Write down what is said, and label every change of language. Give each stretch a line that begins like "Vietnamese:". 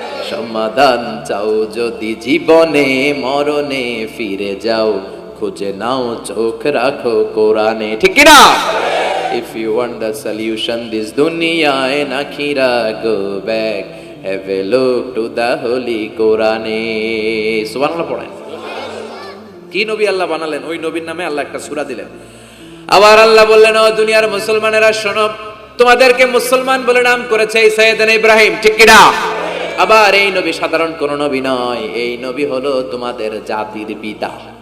Bangla: সমাধান চাও যদি জীবনে মরণে, ফিরে যাও খুঁজে নাও চোখ রাখো কোরআনে। ঠিক কি না?
English: If you want the solution this dunya and akhirah, go back, have a look to the holy Quran.
Bangla: সুবহানাল্লাহ পড়েন। কি নবী আল্লাহ বানালেন, ওই নবীর নামে আল্লাহ একটা সূরা দিলেন। আবার আল্লাহ বললেন, ও দুনিয়ার মুসলমানেরা শোনো, তোমাদেরকে মুসলমান বলে নাম করেছে সাইয়েদনা ইব্রাহিম। ঠিক কি না? আবার এই নবী সাধারণ কোন নবী নয়, এই নবী হলো তোমাদের জাতির পিতা।